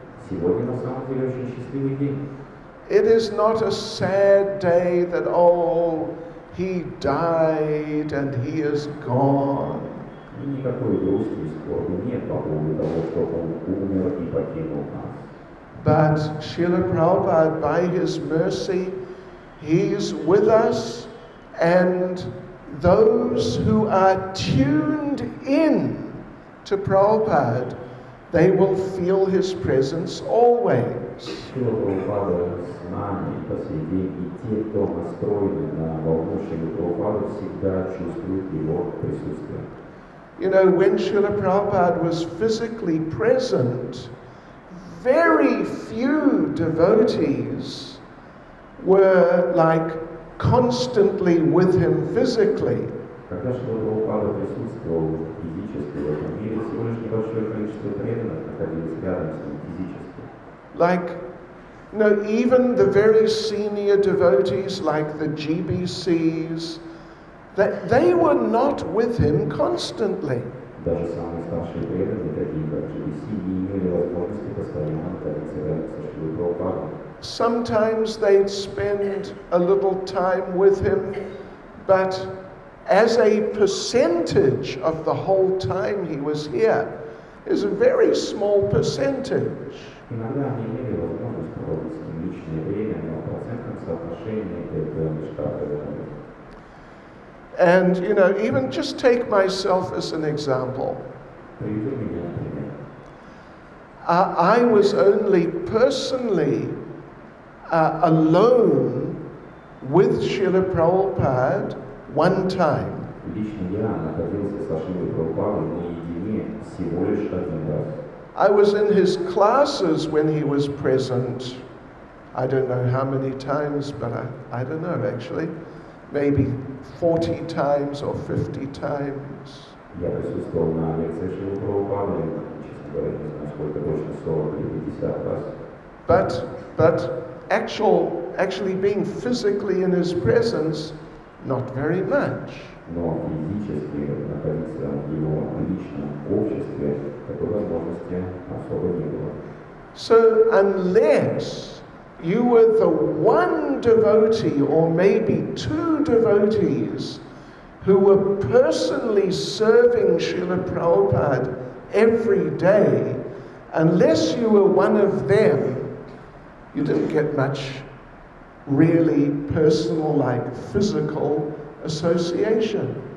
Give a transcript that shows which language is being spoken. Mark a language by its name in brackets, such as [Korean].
[Russian] Сегодня на самом деле очень счастливый день. [English] It is not a sad day that, oh, he died and he is gone. [Russian] И никакой грусти и скорби нет по поводу того, что он умер и покинул нас. [English] But Srila Prabhupada, by his mercy, he's with us, and those who are tuned in to Prabhupada, they will feel his presence always. [Russian] Сила Прабхупада с нами по сей день, и те, кто настроены на волну Шрилы Прабхупады, всегда чувствуют его присутствие. [English] You know, when Srila Prabhupada was physically present, very few devotees were like constantly with him physically. [Russian] Когда Шрила Прабхупада присутствовал физически в этом мире, всего лишь небольшое количество преданных находилось рядом с ним физически. [English] Like, you know, even the very senior devotees, like the GBCs, that they were not with him constantly. [Russian] Даже самые старшие преданные, такие как GBC, не имели возможности постоянно находиться рядом со Шрилой Прабхупадой. [English] Sometimes they'd spend a little time with him, but as a percentage of the whole time he was here, is a very small percentage. [Russian] Иногда они имели возможность проводить с ним личное время, но в процентном соотношении это лишь как-то время. [English] And, you know, even just take myself as an example. [Russian] Приведу меня, например. [English] I was only personally alone with Srila Prabhupada one time. [Russian] Лично я находился со Шрилой Прабхупадой наедине всего лишь один раз. [English] I was in his classes when he was present. I don't know how many times, but I don't know actually. Maybe 40 times or 50 times. [Russian] Я присутствовал на лекции Шрилы Прабхупады, честно говоря, не знаю, сколько точно, 40 или 50 раз. [English] But actually being physically in his presence, not very much. [Russian] Но физически находиться в его личном обществе такой возможности особо не было. [English] So unless you were the one devotee or maybe two devotees who were personally serving Srila Prabhupada every day, unless you were one of them, you didn't get much really personal, like physical association.